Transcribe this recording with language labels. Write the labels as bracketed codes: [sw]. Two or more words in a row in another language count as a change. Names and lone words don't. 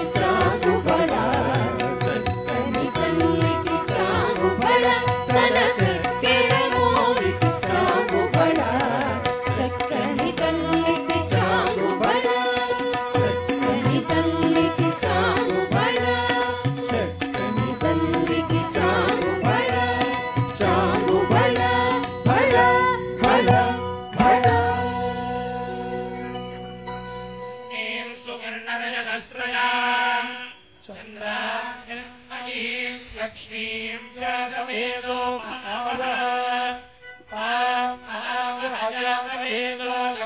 [te] చాంగుబళ చక్కని తల్లికి చాంగుబళ తన చక్కెర మోవికి చాంగుబళ చక్కని తల్లికి చాంగుబళ చక్కని తల్లికి చాంగుబళ చక్కని తల్లికి చాంగుబళ చాంగుబళ బళ బళ బళ [sa] ीं सुवर्णरजतस्रजां चन्द्रां लक्ष्मीं जातवेदो महाबलः तां महाबलजातवेदो